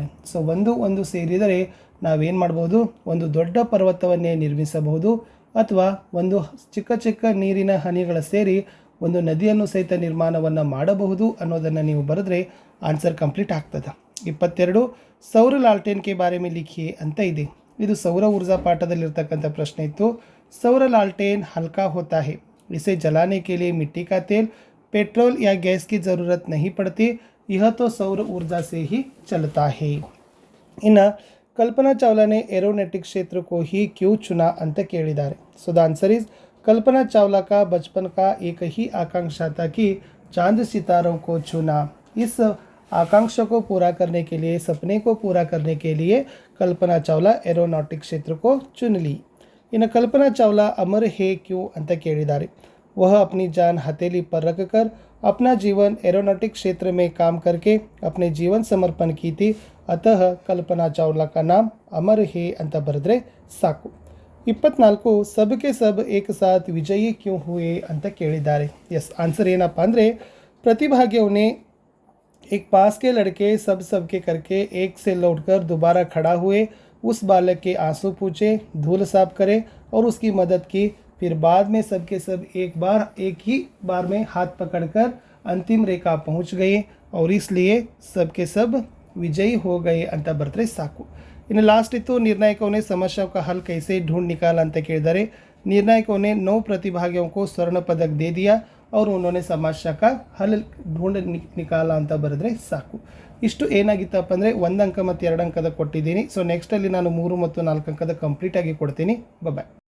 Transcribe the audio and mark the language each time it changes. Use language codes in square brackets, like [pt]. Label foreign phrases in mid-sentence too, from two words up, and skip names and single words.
[kn] ಸೊ ಒಂದು ಸೇರಿದರೆ ನಾವೇನು ಮಾಡ್ಬೋದು, ಒಂದು ದೊಡ್ಡ ಪರ್ವತವನ್ನೇ ನಿರ್ಮಿಸಬಹುದು, ಅಥವಾ ಒಂದು ಚಿಕ್ಕ ಚಿಕ್ಕ ನೀರಿನ ಹನಿಗಳ ಸೇರಿ ಒಂದು ನದಿಯನ್ನು ಸಹಿತ ನಿರ್ಮಾಣವನ್ನು ಮಾಡಬಹುದು ಅನ್ನೋದನ್ನು ನೀವು ಬರೆದ್ರೆ [en] answer complete [kn] ಆಗ್ತದೆ. [hi] 22 सौर लालटेन के बारे में लिखिए [kn] ಅಂತ ಇದೆ. ಇದು [hi] सौर ऊर्जा [kn] ಪಾಠದಲ್ಲಿರ್ತಕ್ಕಂಥ ಪ್ರಶ್ನೆ ಇತ್ತು. [hi] सौर लालटेन हल्का होता है, इसे जलाने के लिए मिट्टी का तेल, पेट्रोल या गैस की ज़रूरत नहीं पड़ती, यह तो सौर ऊर्जा से ही चलता है. इನ್ನು कल्पना चावला ने एरोनॉटिक क्षेत्र को ही क्यों चुना [kn] ಅಂತ ಕೇಳಿದ್ದಾರೆ. [en] so the answer is [hi] कल्पना चावला का बचपन का एक ही आकांक्षा था कि चांद सितारों को छूना. इस आकांक्षा को पूरा करने के लिए, सपने को पूरा करने के लिए कल्पना चावला एरोनॉटिक क्षेत्र को चुन ली. इನ್ನು कल्पना चावला अमर है क्यों [kn] ಅಂತ ಕೇಳಿದ್ದಾರೆ. [hi] वह अपनी जान हथेली पर रखकर अपना जीवन एरोनॉटिक क्षेत्र में काम करके अपने जीवन समर्पण की थी, अतः कल्पना चावला का नाम अमर है [kn] ಅಂತ ಬರೆದ್ರೆ ಸಾಕು. [hi] 24 सबके सब एक साथ विजयी क्यों हुए [kn] ಅಂತ ಕೇಳಿದ್ದಾರೆ. [en] yes, answer [kn] ಏನಪ್ಪ ಅಂದರೆ, [hi] प्रतिभागियों ने एक पास के लड़के सब के करके एक से लौटकर दोबारा खड़ा हुए, उस बालक के आंसू पूछे, धूल साफ करे और उसकी मदद की. फिर बाद में सबके सब एक ही बार में हाथ पकड़कर अंतिम रेखा पहुंच गए और इसलिए सबके सब विजयी हो गए [kn] ಅಂತ ಬರೆದ್ರೆ ಸಾಕು. ಇನ್ನು ಲಾಸ್ಟ್ ಇತ್ತು, [hi] निर्णायकों ने समस्याओं का हल कैसे ढूंढ निकाला [kn] ಅಂತ ಕೇಳಿದ್ದಾರೆ. [hi] निर्णायकों ने 9 प्रतिभागियों को स्वर्ण पदक दे दिया और उन्होंने समस्या का हल ढूंढ निकाला [kn] ಅಂತ ಬರೆದ್ರೆ ಸಾಕು. ಇಷ್ಟು ಏನಾಗಿತ್ತಪ್ಪ ಅಂದರೆ 1 ಅಂಕ ಮತ್ತು 2 ಅಂಕದ ಕೊಟ್ಟಿದ್ದೀನಿ. ಸೊ ನೆಕ್ಸ್ಟಲ್ಲಿ ನಾನು 3 ಮತ್ತು 4 ಅಂಕದ ಕಂಪ್ಲೀಟಾಗಿ ಕೊಡ್ತೀನಿ. ಬಾಯ್.